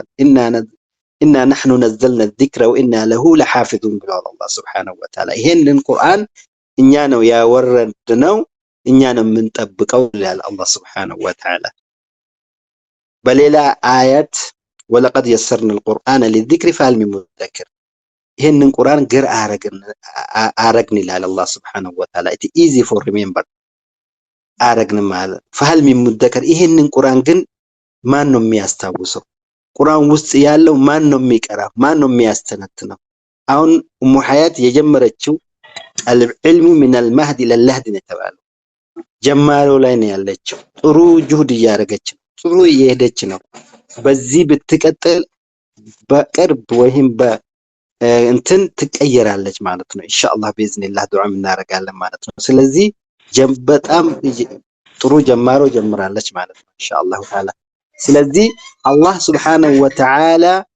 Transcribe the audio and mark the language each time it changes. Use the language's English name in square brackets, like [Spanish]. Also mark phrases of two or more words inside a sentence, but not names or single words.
[Arabic] إنا نحن نزلنا الذكر وإنا له لحافظون [Amharic] ብሏል አላህ [Arabic] سبحانه وتعالى። [Amharic] ይሄንን ቁርአን እኛ ነው ያወረድነው፣ እኛ ነው የምንጠብቀው ይላል አላህ [Arabic] سبحانه وتعالى። [Amharic] በሌላ አያት [Arabic] ولقد يسرنا القرآن للذكر فهل من مدكر፣ [Amharic] ይሄንን ቁርአን ግር አረግን ይላል አላህ [Arabic] سبحانه وتعالى። [English] it easy for remember [Amharic] አረግን ማለት [Arabic] فهل من مدكر። [Amharic] ይሄንን ቁርአን ግን ማን ነው የሚያስታውሰው? ቁርአን ውስጥ ያለው ማን ነው የሚቀራው? ማን ነው የሚያስተነትነው? አሁን ኡሙ ሐያት የጀመረችው [Arabic] العلم من المهد الى اللهد [Amharic] ነው የተባለው። ጀማሮ ላይ ነው ያለችው። ጥሩ ጁህድ እያደረገች ነው፣ ጥሩ እየሄደች ነው። በዚህ ብትቀጥል በቅርብ ወይም እንትን ትቀየራለች ማለት ነው። ኢንሻአላህ በኢዝኒላህ ዱዓ እናደርጋለን ማለት ነው። ስለዚህ በጣም ጥሩ ጀማሮ ጀምራለች ማለት ነው [Arabic] إن شاء الله تعالى። [Amharic] ስለዚህ አላህ [Arabic] سبحانه وتعالى